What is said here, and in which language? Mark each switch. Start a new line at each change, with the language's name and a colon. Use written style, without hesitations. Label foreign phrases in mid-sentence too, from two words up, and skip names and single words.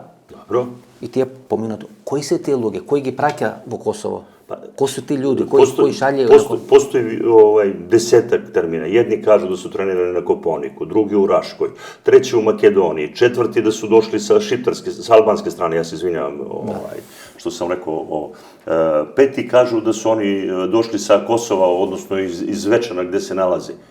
Serbian: Dobro.
Macedonian: И тие поминато. Кои се тие луѓе? Кој ги праќа во Косово? Кои се тие луѓе? Кои шалje?
Serbian: Postoji desetak termina. Jedni kažu da su trenirani na Koponiku, drugi u Raškoj, treći u Makedoniji, četvrti da su došli sa albanske strane, ja se izvinjavam što sam rekao, peti kažu da su oni došli sa Kosova, odnosno iz Zvečana gde se nalazi.